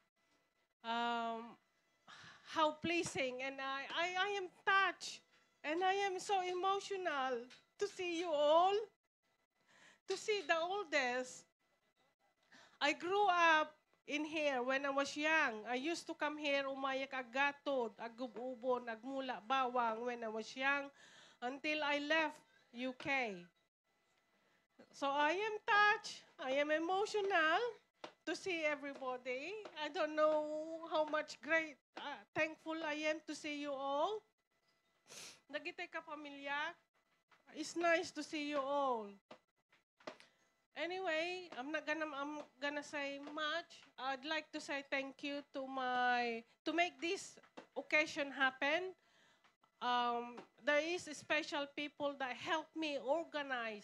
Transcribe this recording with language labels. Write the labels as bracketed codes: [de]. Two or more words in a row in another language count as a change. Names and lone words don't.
[en] How pleasing, and I am touched, and I am so emotional to see you all, to see the oldest. I grew up in here when I was young. I used to come here, [ilo] umayak agatod, agububon, agmula bawang [en] when I was young, until I left UK. So I am touched, I am emotional to see everybody. I don't know how much thankful I am to see you all. [ilo] Nagitay ka pamilya. [en] It's nice to see you all. Anyway, I'm gonna say much. I'd like to say thank you to make this occasion happen. There is special people that helped me organize.